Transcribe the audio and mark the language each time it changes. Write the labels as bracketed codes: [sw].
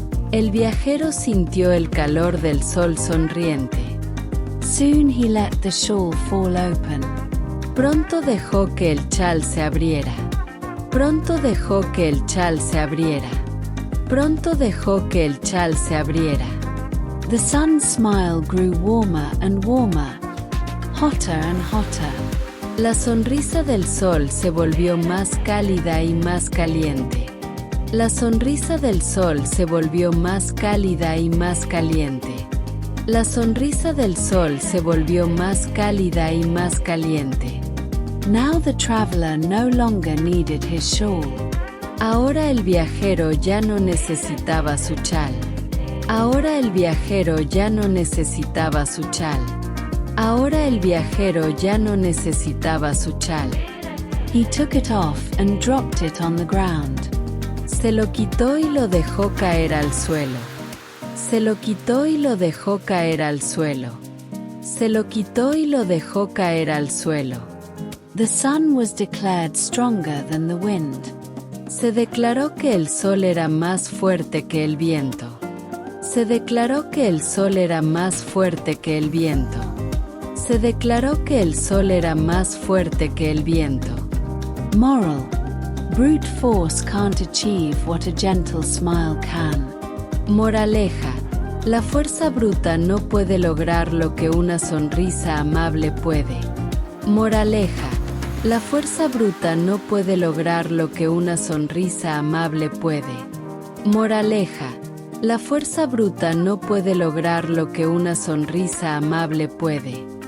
[es] El viajero sintió el calor del sol sonriente. [en] Soon he let the shawl fall open. [es] Pronto dejó que el chal se abriera. Pronto dejó que el chal se abriera. Pronto dejó que el chal se abriera. [en] The sun's smile grew warmer and warmer, hotter and hotter. [es] La sonrisa del sol se volvió más cálida y más caliente. La sonrisa del sol se volvió más cálida y más caliente. La sonrisa del sol se volvió más cálida y más caliente. [en] Now the traveler no longer needed his shawl. [es] Ahora el viajero ya no necesitaba su chal. Ahora el viajero ya no necesitaba su chal. Ahora el viajero ya no necesitaba su chal. [en] He took it off and dropped it on the ground. [es] Se lo quitó y lo dejó caer al suelo. Se lo quitó y lo dejó caer al suelo. Se lo quitó y lo dejó caer al suelo. [en] The sun was declared stronger than the wind. [es] Se declaró que el sol era más fuerte que el viento. Se declaró que el sol era más fuerte que el viento. Se declaró que el sol era más fuerte que el viento. [en] Moral: brute force can't achieve what a gentle smile can. [es] Moraleja: la fuerza bruta no puede lograr lo que una sonrisa amable puede. Moraleja: la fuerza bruta no puede lograr lo que una sonrisa amable puede. Moraleja: la fuerza bruta no puede lograr lo que una sonrisa amable puede.